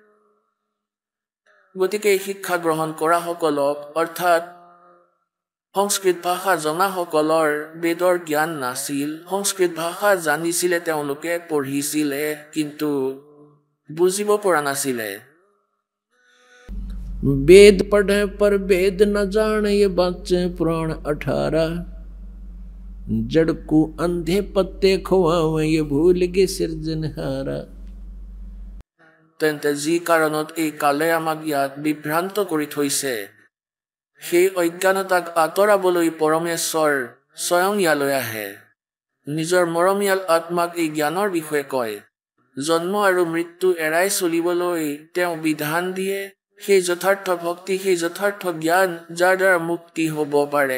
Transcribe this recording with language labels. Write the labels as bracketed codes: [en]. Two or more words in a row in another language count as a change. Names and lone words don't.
[as] গতিকে এই শিক্ষা গ্ৰহণ কৰাসকলক, অৰ্থাৎ সংস্কৃত ভাষা জনাসকলৰ বেদৰ জ্ঞান নাছিল। সংস্কৃত ভাষা জানিছিলে, তেওঁলোকে পঢ়িছিলে, কিন্তু বুজিব পৰা নাছিলে। [hi] वेद पढ़े पर वेद न जाने, ये बच्चे पुराण 18। जड़ को अंधे पत्ते खुआवे, ये भूल गे सिरजनहारा। [as] তেন্তে যি কাৰণত এই কালে আমাক ইয়াত বিভ্ৰান্ত কৰি থৈছে, সেই অজ্ঞানতাক আঁতৰাবলৈ পৰমেশ্বৰ স্বয়ং ইয়ালৈ আহে। নিজৰ মৰমীয়াল আত্মাক এই জ্ঞানৰ বিষয়ে কয়। জন্ম আৰু মৃত্যু এৰাই চলিবলৈ তেওঁ বিধান দিয়ে, সেই যথাৰ্থ ভক্তি, সেই যথাৰ্থ জ্ঞান, যাৰ দ্বাৰা মুক্তি হ'ব পাৰে।